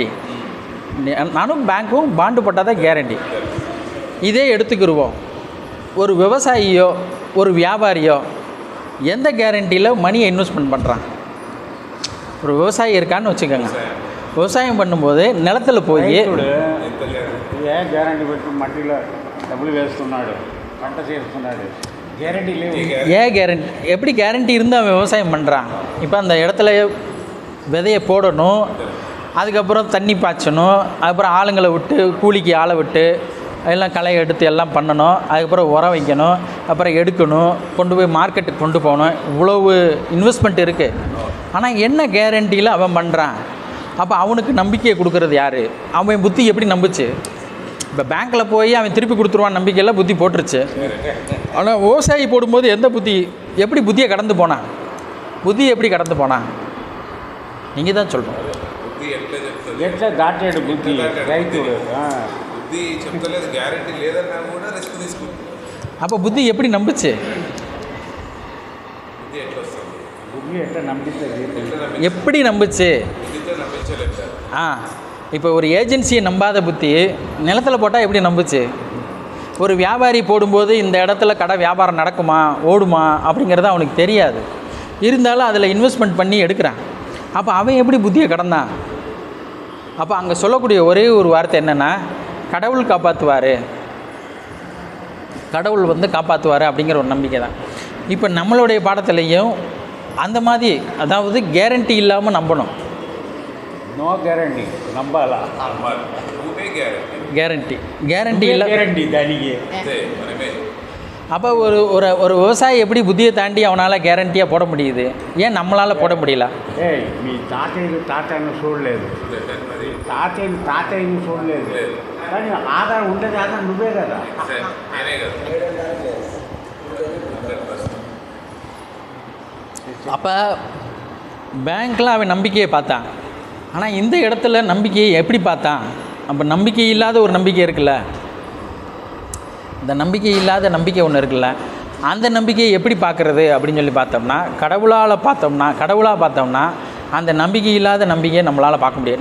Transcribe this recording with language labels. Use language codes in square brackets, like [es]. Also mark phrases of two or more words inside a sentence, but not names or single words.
[ta] நானும் பேங்க்கும் பாண்டு போட்டால் தான் கேரண்டி. இதே எடுத்துக்கிடுவோம், ஒரு விவசாயியோ ஒரு வியாபாரியோ எந்த கேரண்டியில் மணியை இன்வெஸ்ட்மெண்ட் பண்ணுறான்? ஒரு விவசாயி இருக்கான்னு வச்சுக்கோங்க. விவசாயம் பண்ணும்போது [te] నిలతలు పోయి ఏ గ్యారంటీ పెట్టి మట్టిలో డబ్బులు వేస్తున్నాడు, పంట చేస్తున్నాడు, గ్యారంటీ లేవు. [ta] ஏன் கேரண்டி? எப்படி கேரண்டி இருந்து அவன் விவசாயம் பண்ணுறான்? இப்போ அந்த இடத்துல விதையை போடணும், அதுக்கப்புறம் தண்ணி பாய்ச்சணும், அதுக்கப்புறம் ஆளுங்களை விட்டு கூலிக்கு ஆளை விட்டு எல்லாம் களை எடுத்து எல்லாம் பண்ணணும், அதுக்கப்புறம் உரம் வைக்கணும், அப்புறம் எடுக்கணும், கொண்டு போய் மார்க்கெட்டுக்கு கொண்டு போகணும். இவ்வளவு இன்வெஸ்ட்மெண்ட் இருக்குது. ஆனால் என்ன கேரண்டியில் அவன் பண்ணுறான்? அப்போ அவனுக்கு நம்பிக்கையை கொடுக்குறது யார்? அவன் புத்தி எப்படி நம்புச்சு? இப்போ பேங்க்கில் போய் அவன் திருப்பி கொடுத்துருவான் நம்பிக்கையில் புத்தி போட்டுருச்சு. ஆனால் விவசாயி போடும்போது எந்த புத்தி, எப்படி புத்தியை கடந்து போனான்? புத்தி எப்படி கடந்து போனான்? நீங்கள் தான் சொல்லணும். [te] ఎట్లా దాటాడు బుద్ధి రైతుడు? బుద్ధి చెప్తలేదు, గ్యారెంటీ లేదన్నా కూడా రిస్క్ తీసుకుంది. [ta] அப்போ புத்தி எப்படி நம்புச்சு? [te] బుద్ధి ఎట్లా వస్తుంది? బుద్ధి ఎట్లా నమ్మిస్తుంది? [ta] எப்படி நம்புச்சு? [te] బుద్ధితో నమ్మించలేదు సార్. [ta] இப்போ ஒரு ஏஜென்சியை நம்பாத புத்தி நிலத்தில் போட்டால் எப்படி நம்புச்சு? ஒரு வியாபாரி போடும்போது இந்த இடத்துல கடை வியாபாரம் நடக்குமா ஓடுமா அப்படிங்கிறது அவனுக்கு தெரியாது. இருந்தாலும் அதில் இன்வெஸ்ட்மெண்ட் பண்ணி எடுக்கிறான். அப்போ அவன் எப்படி புத்தியை கடந்தான்? அப்போ அங்கே சொல்லக்கூடிய ஒரே ஒரு வார்த்தை என்னென்னா, கடவுள் காப்பாற்றுவார், கடவுள் வந்து காப்பாற்றுவார் அப்படிங்கிற ஒரு நம்பிக்கை தான். இப்போ நம்மளுடைய பாடத்துலேயும் அந்த மாதிரி, அதாவது கேரண்டி இல்லாமல் நம்பணும். [en] no guarantee [te] నమ్మాలా? నువ్వే గ్యారెంటీ. [ta] கேரண்டி இல்லை. [te] గ్యారంటీ దానికి అంతే మనమే. [ta] அப்போ ஒரு ஒரு ஒரு விவசாயி எப்படி புத்தியை தாண்டி அவனால் கேரண்டியாக போட முடியுது? ஏன் நம்மளால் போட முடியல? [te] మీ తాతయ్యను చూడలేదు, తాతయ్యను చూడలేదు, కానీ ఆధారం ఉండేది ఆధారం నువ్వే కదా. నేనే కదా. [ta] அப்போ பேங்க்கில் அவன் நம்பிக்கையை பார்த்தான். ஆனால் இந்த இடத்துல நம்பிக்கையை எப்படி பார்த்தான்? அப்போ நம்பிக்கை இல்லாத ஒரு நம்பிக்கை இருக்குல்ல, இந்த நம்பிக்கை இல்லாத நம்பிக்கை ஒன்று இருக்குல்ல, அந்த நம்பிக்கையை எப்படி பார்க்குறது அப்படின்னு சொல்லி பார்த்தோம்னா, கடவுளாக பார்த்தோம்னா அந்த நம்பிக்கை இல்லாத நம்பிக்கையை நம்மளால் பார்க்க முடியாது.